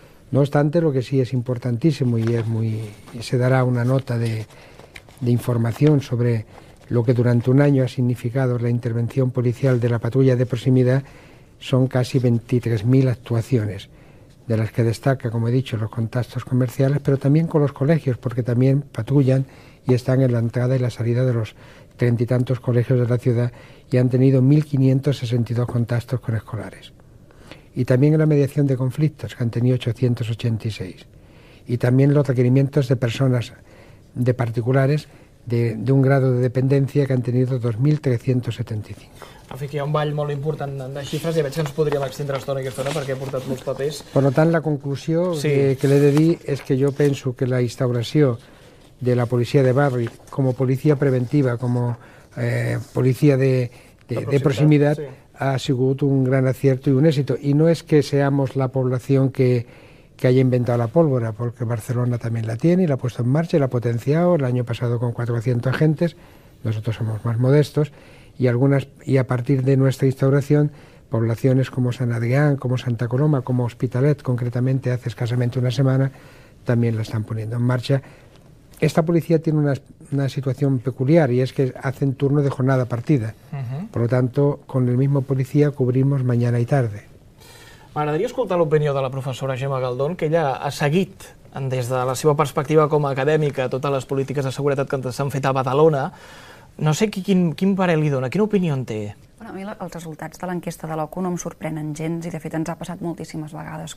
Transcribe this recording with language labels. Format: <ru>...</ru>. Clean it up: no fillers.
<es>No obstante, lo que sí es importantísimo, y se dará una nota de información sobre lo que durante un año ha significado la intervención policial de la patrulla de proximidad, son casi 23.000 actuaciones, de las que destaca, como he dicho, los contactos comerciales, pero también con los colegios, porque también patrullan y están en la entrada y la salida de los 30 y tantos colegios de la ciudad, y han tenido 1.562 contactos con escolares. Y también en la mediación de conflictos, que han tenido 886. Y también los requerimientos de personas, de particulares, de un grado de dependencia, que han tenido 2.375.</es> <ca>Aquí hi ha un ball molt important de xifres, i veig que ens podríem extendre estona aquesta estona perquè he portat molts papers. Per tant, la conclusió que l'he de dir és que jo penso que la instauració de la</ca> <es>policía de barrio como policía preventiva, como policía de proximidad, sí, ha sido un gran acierto y un éxito. Y no es que seamos la población que haya inventado la pólvora, porque Barcelona también la tiene y la ha puesto en marcha y la ha potenciado el año pasado con 400 agentes. Nosotros somos más modestos, y a partir de nuestra instauración, poblaciones como San Adrián, como Santa Coloma, como Hospitalet, concretamente hace escasamente una semana, también la están poniendo en marcha. Esta policía tiene una situación peculiar, y es que hacen turno de jornada partida. Por lo tanto, con el mismo policía cubrimos mañana y tarde.</es> <ca>M'agradaria escoltar l'opinió de la professora Gemma Galdón, que ella ha seguit, des de la seva perspectiva com a acadèmica, totes les polítiques de seguretat que s'han fet a Badalona. No sé quin parer li dona, quina opinió en té? A mi els resultats de l'enquesta de l'OCU no em sorprenen gens i de fet ens ha passat moltíssimes vegades.</ca>